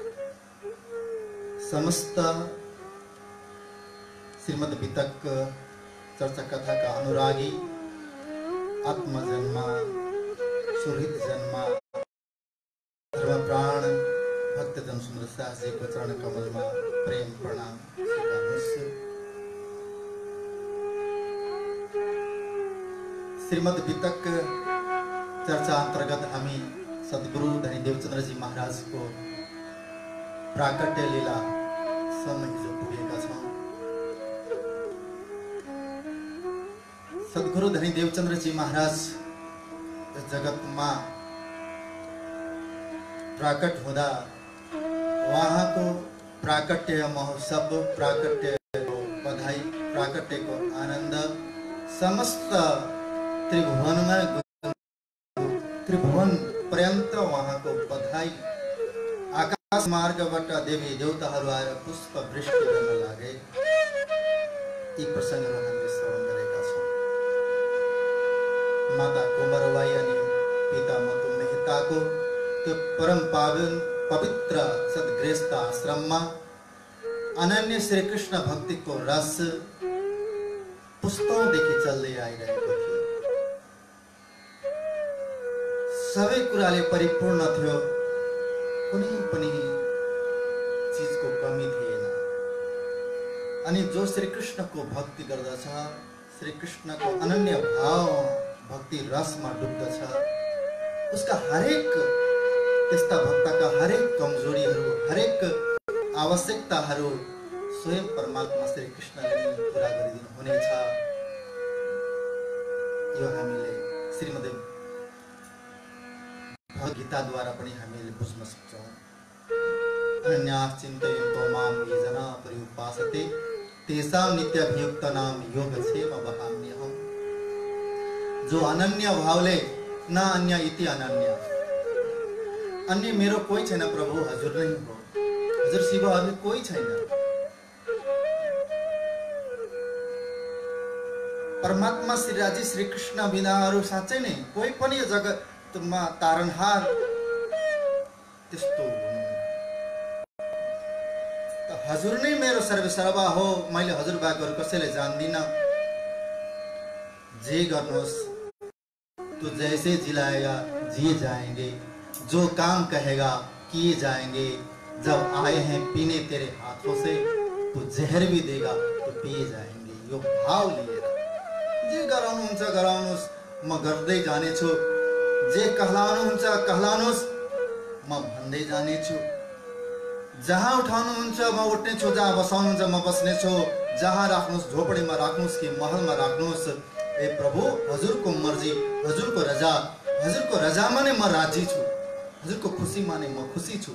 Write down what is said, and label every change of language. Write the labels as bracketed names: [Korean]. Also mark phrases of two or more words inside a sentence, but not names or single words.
[Hindi] समस्त श्रीमद् वितक चर्चा कथा का अनुरागी आत्मजन्मा सुहृद जन्मा धर्म प्राण भक्तजन सुंदर शाह जी को चरण कमल में प्रेम प्रणाम [Nepali] श्रीमद् वितक चर्चा अंतर्गत हमी सद्गुरु धनी देवचंद्र जी महाराज को प्राकट्य लीला सम्म हिजो पुगेका छौं। सद्गुरु धनी देवचंद्र जी महाराज जगत में प्राकट हुँदा वहाँ को प्राकट्य महोत्सव प्राकट्य को बधाई प्राकट्य को आनंद समस्त त्रिभुवन में त्रिभुवन पर्यंत वहाँ को बधाई आकाश मार्गबाट देवी देवताहरू आएर पुष्प वृष्टि गर्न लागे। यी प्रसंगहरू हामीले श्रवण गरेका छौं। माता कोमरबाई अनि पिता मतु मेहताको त्यो परम पावन पवित्र सद्गृहस्थ आश्रममा अनन्य श्री कृष्ण भक्तिको रस पुस्तौंदेखि चल्दै आइरहेको थियो। सबै कुराले परिपूर्ण थियो, कुनै पनि चीजको कमी थिएन। अनि जो श्री कृष्ण को भक्ति गर्दछ, श्री कृष्ण को अनन्य भाव भक्ति रसमा डुब्दछ, उसका हरेक त्यस्ता भक्तका हरेक कमजोरीहरू हरेक आवश्यकताहरू स्वयं परमात्मा श्री कृष्णले पूरा गरिदिनु हुनेछ। यो हामीले श्रीमद् गीता द्वारा पनि हामीले बुझ्न सक्छौं। [Sanskrit] अनन्याः चिन्तयन्तो मां ये जना पर्युपासते तेषां नित्याभियुक्तानां योगक्षेम वहाम्यहम्। [Nepali] जो अनन्य भावले न अन्य इति अनन्य, अन्य मेरो कोही छैन प्रभु, हजुर नै हो, हजुर शिव अरु कोही छैन। परमात्मा श्री राजी श्री कृष्ण बिना अरु साँच्चै नै कोही पनि यो जगतमा तारनहार त्यस्तो हजुर नै मेरो सर्वसर्वा हो, मैले हजुर बाहेक कसैले जान्दिन। जे गर्नुहोस् [Hindi] तो जैसे जिलाएगा जिए जाएंगे, जो काम कहेगा किए जाएंगे। जब आए हैं पीने तेरे हाथों से तो जहर भी देगा तो पिए जाएंगे। [Nepali] यो भाव लिएर जे गराउनुहुन्छ गराउनुहोस्, म गर्दै जानेछु। जे कहलाउनुहुन्छ कहलाउनुहोस्, म भन्दै जानेछु। जहाँ उठाउनुहुन्छ म उठ्नेछु, जहाँ बसाउनुहुन्छ म बस्नेछु। जहाँ राख्नुहोस्, झोपडीमा राख्नुहोस् कि महलमा राख्नुहोस्, ए प्रभु हजुरको मर्जी, हजुरको रजा, हजुरको रजामा नै म राजी छु, हजुरको खुसीमा नै म खुसी छु।